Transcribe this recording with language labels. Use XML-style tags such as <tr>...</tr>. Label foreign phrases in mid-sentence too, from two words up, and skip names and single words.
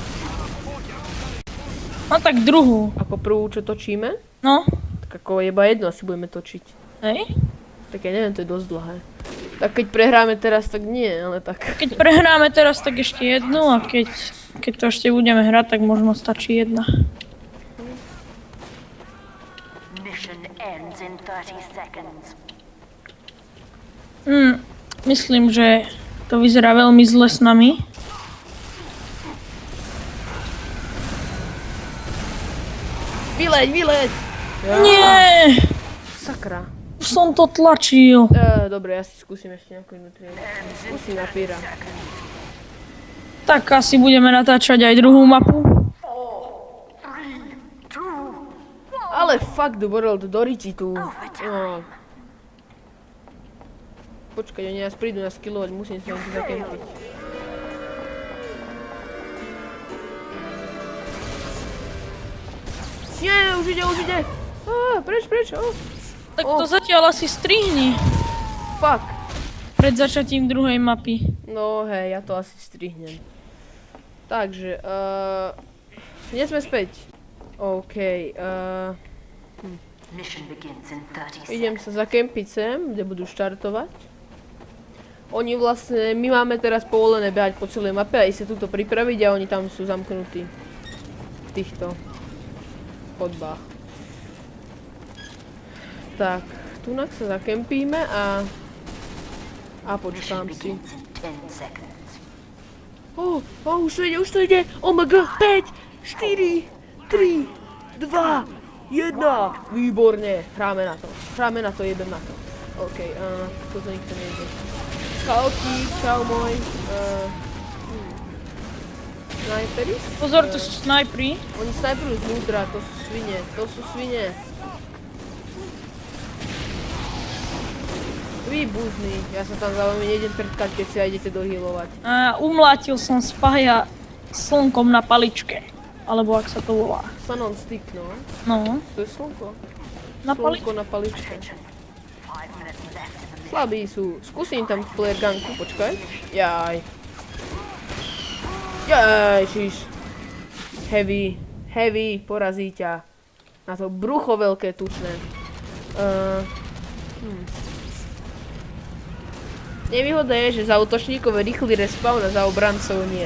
<sk>No tak druhú. Ako prvú, čo točíme? No, Tak ako iba jednu asi budeme točiť. hej. Tak ja neviem, to je dosť dlhé. Tak keď prehráme teraz, tak nie, ale tak... Keď prehráme teraz, tak ešte jednu a keď to ešte budeme hrať, tak možno stačí jedna.</sk> <en>Mission ends in 30 seconds.</en> <sk>Myslím, že to vyzerá veľmi zle s nami. Vyleď, vyleď! Nie! Sakra. Už som to tlačil. Dobre, ja si skúsim ešte nejakú inú triedu. Skúsim na píra. Tak asi budeme natáčať aj druhú mapu.</sk> <en>Ale fuck the world,</en> <sk>Doriči tu. No. Počkaj, oni nás prídu na skillovať, musím sa im tu zakempiť. Nie, už ide, už ide. Preč, preč, Tak to zatiaľ asi strihni</sk> <en>fuck.</en> <sk>pred začatím druhej mapy. No hej, ja to asi strihnem. Takže, nie sme späť. OK,</sk> <en>Mission begins in 30</en> <sk>idem</sk> <en>seconds.</en> <sk>sa zakempiť sem, kde budú štartovať. Oni vlastne, my máme teraz povolené behať po celej mape a ísť sa túto pripraviť a oni tam sú zamknutí. V týchto chodbách. Tak, tunak sa zakempíme a</sk> <en>Mission</en> <sk>počkám si.</sk> <en>begins in 10 seconds.</en> <sk>Už to ide,</sk> <en>oh my god,</en> <sk>5, 4, 3, 2, 1, výborne, hráme na to, jebem na to. OK, toto nikto nejde. Skalky, čau môj, snajperi? Pozor, to sú snajpri. Oni snajperujú znútra, to sú svine. Vy buzný, ja sa tam za vami nejdem trtkať, keď si aj idete dohealovať. A umlátil som spája slnkom na paličke. Alebo ak sa to volá.</sk> <en>Sun on stick, no.</en> <sk>No, To je slnko. na paličke. Slnko na paličke.</sk> <en>5 minutes left in the mission.</en> <sk>Slabí sú. Skúsim tam flare gunku, počkaj. Jaj. Ježiš. Heavy, porazí ťa. Na to brucho veľké, tučné. Nevýhoda je, že za útočníkov je rýchly respawn a za obrancov nie.</sk>